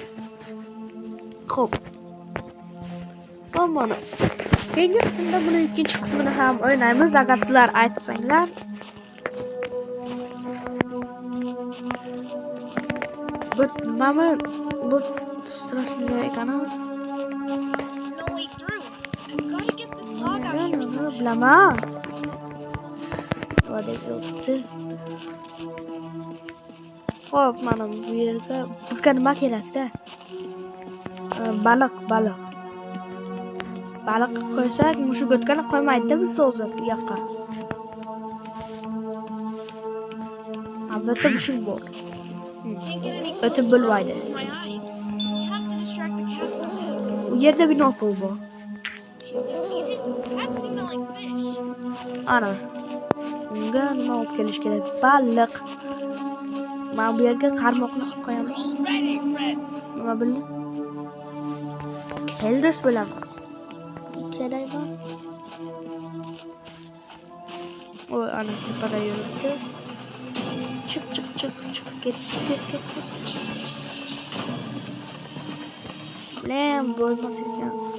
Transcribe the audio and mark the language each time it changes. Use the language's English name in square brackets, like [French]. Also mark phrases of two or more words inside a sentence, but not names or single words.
[Uzbek] Xo'p. Mana. Keyingi qismda buni ikkinchi qismini ham o'ynaymiz agar sizlar aytsanglar. Bu strashli ekan. [English] No way through. I've got to get this log out here somehow. [Uzbek] Bilaman. Vodek yotibdi. Xo'p, mana bu yerga bizga nima kerak-da? Baliq. Baliq qo'ysak, mushuk o'tkani qo'ymaydi-da bizga hozir bu yoqqa. Albatta mushuk bor. [English] Can't get any [Uzbek] O'tib [English] closer. [Uzbek] bo'lmaydi. [English] Close my eyes. Have to distract the cat somehow. [Uzbek] U yerda binokul bor. [English] Should we feed it? Cats seem to like fish. [Uzbek] Ana. Unga nima olib kelish kerak? Baliq. Mana bu yerga qarmoqni qo'yamiz. [English] Ready, friend. [Uzbek] Nima bildi? Keldos bo'lamiz. Kerak emas. Oy, ana tepada yuribdi. Chiq, ket. Bilen bo'lmas ekan.